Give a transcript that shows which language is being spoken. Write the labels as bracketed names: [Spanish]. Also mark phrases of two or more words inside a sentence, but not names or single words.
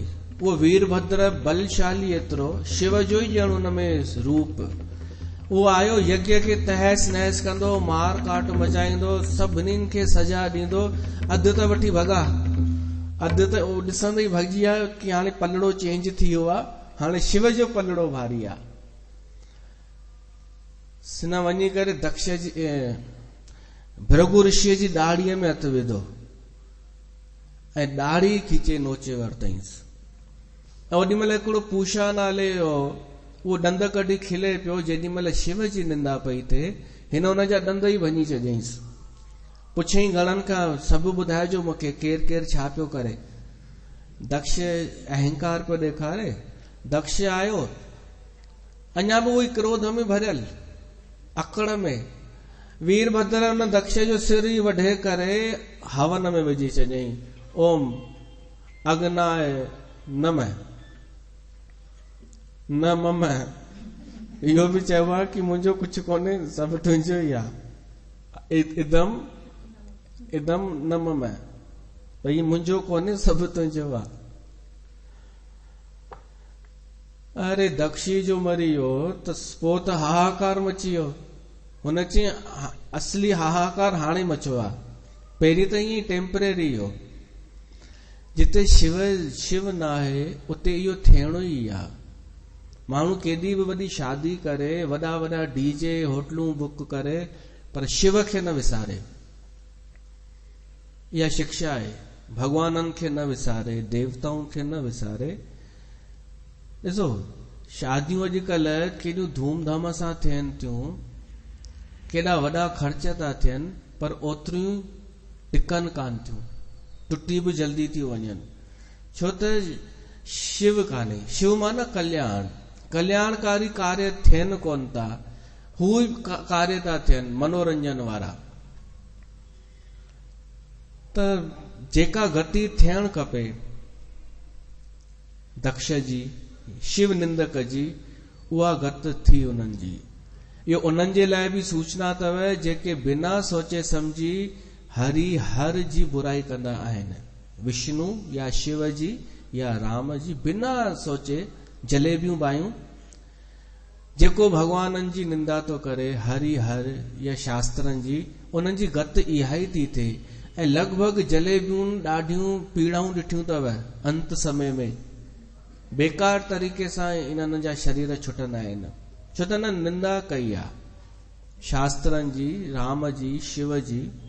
[Sindhi] उहो वीरभद्र बलशाली एतिरो, शिव जो ई ॼण हुन में रूप। उहो आयो यज्ञ खे तहस नहस कंदो, मार काट मचाईंदो, सभिनीनि खे सजा ॾींदो। अधु त वठी भॻा, अधु त ॾिसंदे ई भॻिजी आयो कि हाणे पलड़ो चेंज थी वियो आहे, हाणे शिव जो पलड़ो भारी आहे। सिन वञी करे दक्ष जी भृगु ऋषिअ जी ॾाढ़ीअ में हथु विधो ऐं ॾाढ़ी खीचे नोचे वरितईंसि। ऐं ओॾी महिल हिकिड़ो पूषा नाले जो उहो ॾंद कढी खिले पियो। जेॾी महिल शिव जी निंदा पई थिए, हिन हुनजा ॾंद ई भञी छॾियईंसि। पुछईं गणनि खां, सभु ॿुधाइजो मूंखे, केरु केरु छा पियो करे। दक्ष अहंकार पियो ॾेखारे। दक्ष आयो, अञा बि उहो ई क्रोध में भरियल, अकड़ में। वीरभद्र हुन दक्ष जो सिर ई वढे करे हवन में विझी छॾियईं। [Sanskrit] ओम अग्नाय नमः न मम। [Sindhi] इहो बि चयो आहे कि मुंहिंजो कुझु कोन्हे, सभु तुंहिंजो ई आहे। [Sanskrit] इदम इदम न मम, [Sindhi] भई मुंहिंजो कोन्हे, सभु तुंहिंजो आहे। अरे दक्षी जो मरी वियो त पोइ त हाहाकार मची वियो। हुन चई असली हाहाकार हाणे मचियो आहे, पहिरीं त ईअं टेम्परेरी हो। जिते शिव न आहे उते इहो थियणो ई आहे। माण्हू केॾी बि वॾी शादी करे, वॾा वॾा डीजे होटलूं बुक करे, पर शिव खे न विसारे। इहा शिक्षा आहे, भगवाननि खे न विसारे, देवताउनि खे न विसारे। ॾिसो शादियूं अॼुकल्ह केॾियूं धूमधाम सां थियनि थियूं, केॾा वॾा ख़र्च था थियनि, पर ओतिरियूं टिकनि कान थियूं, टुटी बि जल्दी थियूं वञनि। छो त शिव कान्हे। शिव माना कल्याण, कल्याणकारी कार्य थियनि कोन था, हू कार्य था थियनि मनोरंजन वारा। त जेका गति थियणु खपे दक्ष जी, शिव निंदक जी, उहा गति थी उन्हनि जी। इहो उन्हनि जे लाइ बि सूचना अथव जेके बिना सोचे समझी हरि हर जी बुराई कंदा आहिनि। विष्णु या शिव जी या राम जी बिना सोचे जलेबियूं बायूं। जेको भगवाननि जी निंदा तो करे, हरि हर या शास्त्रनि जी, उन्हनि जी गति इहा ई थी थिए। ऐं लॻभॻि जलेबियूं ॾाढियूं पीड़ाऊं ॾिठियूं अथव अंत समय में। बेकार तरीक़े सां इन्हनि जा शरीर छुटंदा आहिनि, छो त न निंदा कई आहे शास्त्रनि जी, राम जी, शिव जी।